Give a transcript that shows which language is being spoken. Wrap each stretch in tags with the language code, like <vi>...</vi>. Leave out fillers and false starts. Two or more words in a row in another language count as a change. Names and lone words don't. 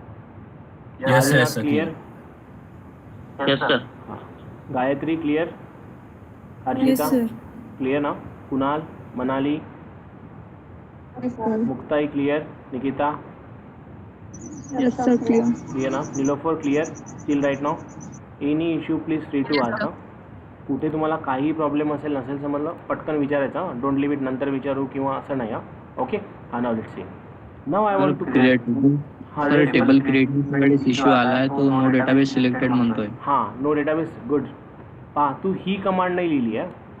<en>Yes, आदिनाथ, sir. clear? Yes, sir.</en> <mr>हाँ. गायत्री, clear? हर्षिता, clear ना? कुणाल, मनाली, मुक्ताई,</mr> <en>clear? निकिता, Yes, sir. Clear.</en> <mr>clear ना? निलोफर,</mr> <en>clear? Till right now? Any issue please free to ask.</en> <mr>कुठे तुम्हाला काही प्रॉब्लेम असेल नसेल समजलं पटकन विचारायचा.</mr> <en>don't leave it</en> <mr>नंतर विचारू किंवा असं नाही.</mr> <en>OK, हा now let's see. Now I want to</en> <mr>सर</mr> <en>table creating</en> <mr>वेळेस इश्यू आलाय तो</mr> <en>no database selected</en> <mr>म्हणतोय.</mr> <en>हां, no database. Good.</en> <mr>पहा, तू ही कमांड नाही लिहिली आहे.</mr>